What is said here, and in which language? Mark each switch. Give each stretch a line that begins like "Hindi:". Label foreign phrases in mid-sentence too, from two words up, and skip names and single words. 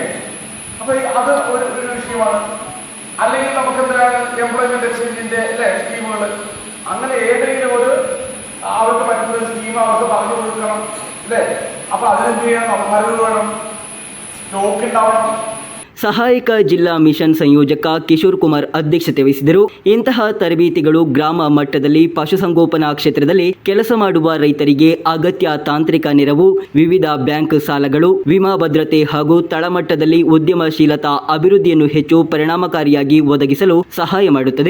Malayalam: അപ്പൊ അത് ഒരു വിഷയമാണ്. അല്ലെങ്കിൽ നമുക്ക് എന്താണ് എംപ്ലോയ്മെന്റ് എക്സ്ചേഞ്ചിന്റെ സ്കീമുകൾ, അങ്ങനെ ഏതെങ്കിലും ഒരു അവർക്ക് പറ്റുന്ന സ്കീം അവർക്ക് പറഞ്ഞു കൊടുക്കണം, അല്ലേ? അപ്പൊ അതിനെന്ത് ചെയ്യണം? മരുന്ന് വേണം, സ്റ്റോക്ക് ഉണ്ടാവണം.
Kannada: ಸಹಾಯಕ ಜಿಲ್ಲಾ ಮಿಷನ್ ಸಂಯೋಜಕ ಕಿಶೋರ್ ಕುಮಾರ್ ಅಧ್ಯಕ್ಷತೆ ವಹಿಸಿದರು. ಇಂತಹ ತರಬೇತಿಗಳು ಗ್ರಾಮ ಮಟ್ಟದಲ್ಲಿ ಪಶುಸಂಗೋಪನಾ ಕ್ಷೇತ್ರದಲ್ಲಿ ಕೆಲಸ ಮಾಡುವ ರೈತರಿಗೆ ಅಗತ್ಯ ತಾಂತ್ರಿಕ ನೆರವು, ವಿವಿಧ ಬ್ಯಾಂಕ್ ಸಾಲಗಳು, ವಿಮಾ ಭದ್ರತೆ ಹಾಗೂ ತಳಮಟ್ಟದಲ್ಲಿ ಉದ್ಯಮಶೀಲತಾ ಅಭಿವೃದ್ಧಿಯನ್ನು ಹೆಚ್ಚು ಪರಿಣಾಮಕಾರಿಯಾಗಿ ಒದಗಿಸಲು ಸಹಾಯ ಮಾಡುತ್ತದೆ.